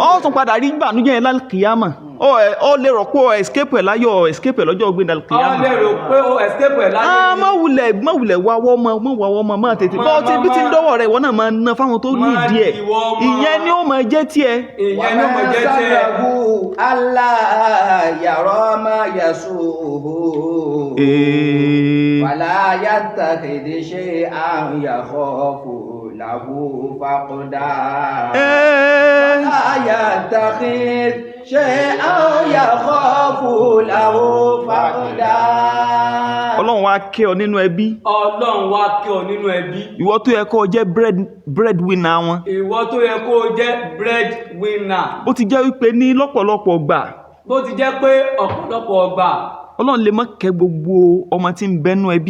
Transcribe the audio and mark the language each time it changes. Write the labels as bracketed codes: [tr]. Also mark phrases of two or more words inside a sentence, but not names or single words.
[yo] ó tún padà rí ìbànújẹ́ yẹn lálùkìyàmà ó lè rò pé ó escape ẹ̀ láyọ̀ escape ẹ̀ lọ́jọ́ ọgbìn ọ lálùkìyàmà. lè rò pé ó escape ẹ̀ láyé má wulẹ̀ wáwọ́ mọ́ má tètè bọ́ ti bí ti ń dọ́wọ́ rẹ̀ ìwọ náà máa ná fáwọn tó ní ìdí ẹ̀ ìyẹn ni ó máa jẹ́ tiẹ̀. ìyẹn ní ọmọ jẹ́ tẹ́ [ar] ألا يرى ما يسوءه ولا يتخذ شيئا يخاف له فقدا. ولا يتخذ شيئا يخاف له فقدا. [yo] ọlọ́run wá kẹ́ ọ nínú ẹbí ọlọ́run wá kí ọ nínú ẹbí ìwọ tó yẹ kó o jẹ́ breadwinner wọn ìwọ tó yẹ kó o jẹ́ breadwinner ó ti jẹ́ wípé ní lọ́pọ̀lọpọ̀ gbà bó ti jẹ́ pé ọ̀pọ̀lọpọ̀ ọgbà ọlọ́run lè má kẹ́ gbogbo ọmọ tí ń bẹ́nu ẹbí